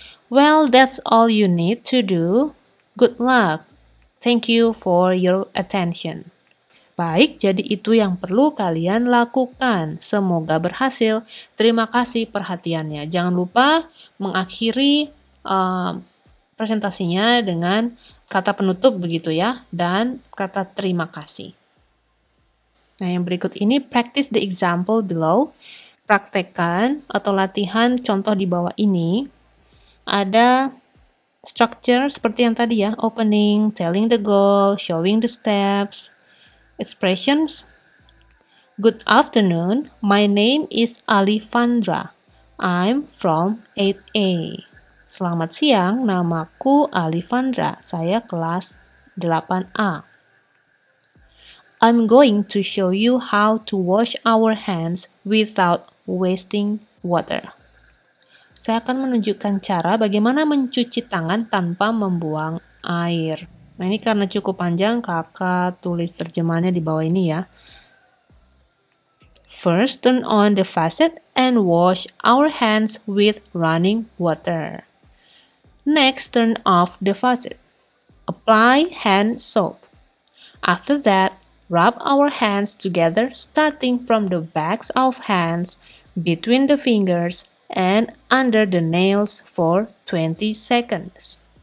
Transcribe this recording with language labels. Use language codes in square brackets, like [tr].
[en] Well, that's all you need to do. Good luck. Thank you for your attention. [id] Baik, jadi itu yang perlu kalian lakukan. Semoga berhasil. Terima kasih perhatiannya. Jangan lupa mengakhiri presentasinya dengan kata penutup begitu ya, dan kata terima kasih. Nah, yang berikut ini [en] practice the example below. [id] Praktekkan atau latihan contoh di bawah ini. Ada structure seperti yang tadi ya, [en] opening, telling the goal, showing the steps, expressions. Good afternoon, my name is Alifandra. I'm from 8A. [id] Selamat siang, namaku Alifandra. Saya kelas 8A. [en] I'm going to show you how to wash our hands without wasting water. [id] Saya akan menunjukkan cara bagaimana mencuci tangan tanpa membuang air. Nah, ini karena cukup panjang, kakak tulis terjemahannya di bawah ini ya. [en] First, turn on the faucet and wash our hands with running water. Next, turn off the faucet. Apply hand soap. After that, rub our hands together starting from the backs of hands, between the fingers, and under the nails for 20 seconds.